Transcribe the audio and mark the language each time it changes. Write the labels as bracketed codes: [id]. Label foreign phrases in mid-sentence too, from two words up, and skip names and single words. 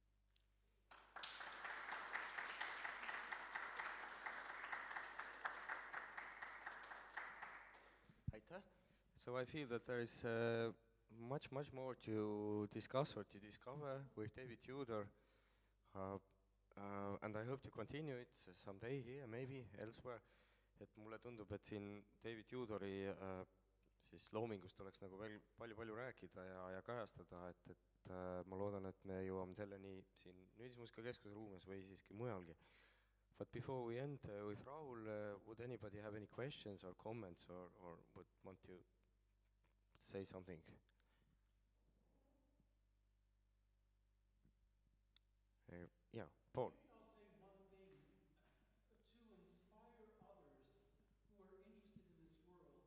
[et] Aitäh. [en] So I feel that there is much more to discuss or to discover with David Tudor, and I hope to continue it someday here, maybe elsewhere. [et] Et mulle tundub, et siin David Tudori siis loomingust oleks nagu veel palju rääkida ja kajastada, et ma loodan, et me jõuame selleni siin Nüüdismuusikakeskuse ruumes või siiski mujalgi. [en] But before we end with Rahul, would anybody have any questions or comments or would want to say something? Yeah, Paul. Maybe I'll say one thing to inspire others who are interested in this world.